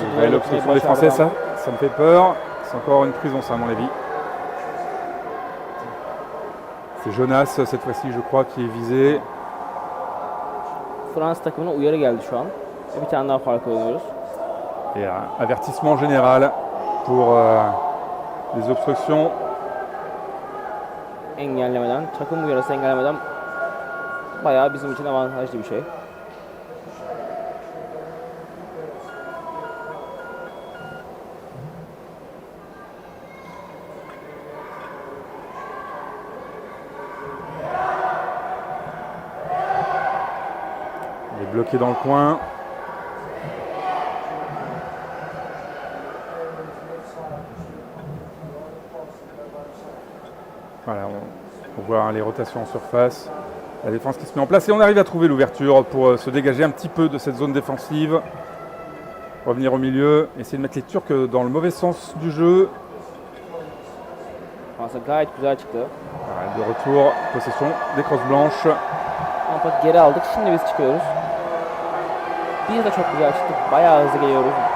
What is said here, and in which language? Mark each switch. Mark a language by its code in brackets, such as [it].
[fr] L'obstruction des Français, ça me fait peur. C'est encore une prison ça à mon avis. C'est Jonas cette fois-ci je crois qui est visé. [tr] Fransa takımına uyarı geldi şu an. Bir tane daha fark alıyoruz. [fr] Et avertissement général pour les obstructions. [tr] Engellemeden, takım uyarısı engellemeden bayağı bizim için avantajlı bir şey. [fr] Bloqué dans le coin. Voilà, on voit les rotations en surface, la défense qui se met en place et on arrive à trouver l'ouverture pour se dégager un petit peu de cette zone défensive. Revenir au milieu, essayer de mettre les Turcs dans le mauvais sens du jeu. [tr] Fransa gayet güzel çıktı. [fr] Voilà, de retour, possession des crosses blanches. [tr] Ama geri aldık. Şimdi biz çıkıyoruz. Biz de çok güzel çıktık. Bayağı hızlı geliyoruz.